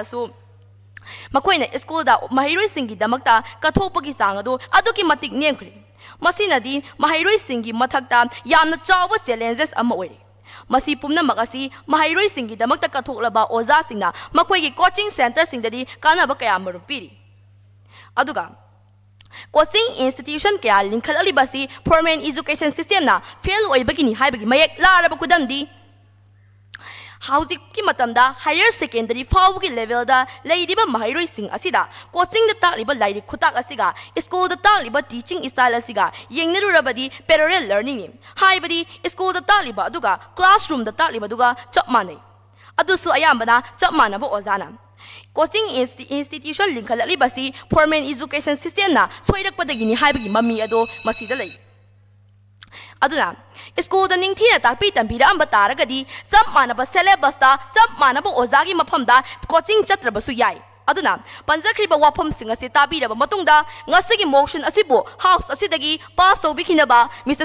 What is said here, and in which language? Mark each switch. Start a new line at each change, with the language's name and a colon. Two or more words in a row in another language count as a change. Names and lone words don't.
Manipuri: su makhoina school da mahiroi singi damakta kathopagi changadu aduki matik nemkhri masinadi mahiroi singi mathakta yamna chawba challenges ama oire masi pumna magasi mahiroi singi damakta kathoklaba oza singna makhoigi
English: coaching center
Manipuri: singdadi kanaba kaya marum piri aduga
English: coaching institution
Manipuri: kya linkhalali basi
English: formal education system
Manipuri: na fail oibagini haibagi mayek laraba kudamdi housing ki matamda
English: higher secondary
Manipuri: fawgi level da leidiba mahairoi sing asida coaching da takliba lairi khutak asiga school da takliba
English: teaching style
Manipuri: asiga yengnarurabadi
English: parallel learning
Manipuri: ni haibadi school da takliba aduga classroom da takliba aduga chap manai adusu ayambana chap manaba ozana
English: coaching institution
Manipuri: linkhalali basi
English: formal education system
Manipuri: na soirakpadagini haibagi mami ado masida lei aduna school da ningthina takpi tambira amba taragadi chap manaba syllabus ta chap manaba ozagi mafamda coaching chatrabasu yai aduna panjakriba wafam singa se tabiraba matungda ngasigi motion asibu house asidagi pass tobikhinaba Mr.